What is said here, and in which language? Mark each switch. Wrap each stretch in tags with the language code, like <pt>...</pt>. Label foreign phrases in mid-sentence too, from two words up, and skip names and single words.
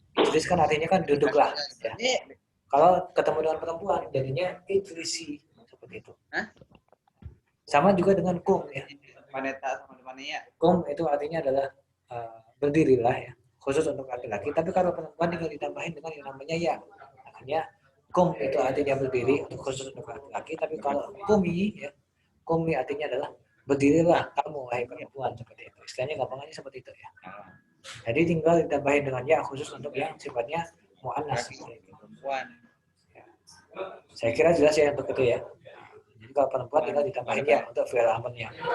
<id>Ijlis kan artinya kan duduklah ya. Kalau ketemu dengan perempuan jadinya ijlisi seperti itu. Sama juga dengan kum ya. Kum itu artinya adalah berdirilah ya. Khusus untuk laki-laki. Tapi kalau perempuan tinggal ditambahin dengan yang namanya ya. Makanya kum itu artinya berdiri untuk khusus untuk laki-laki. Tapi kalau kumi ya. Kumi artinya adalah berdirilah kamu wahai perempuan seperti itu. Istilahnya gampangnya seperti itu ya. Jadi tinggal ditambahin dengan ya khusus untuk yang sifatnya muannas seperti itu. Ya. Saya kira jelas ya untuk itu ya. Jadi kalau perempuan tinggal ditambahin ya untuk fi'il amrnya.</id>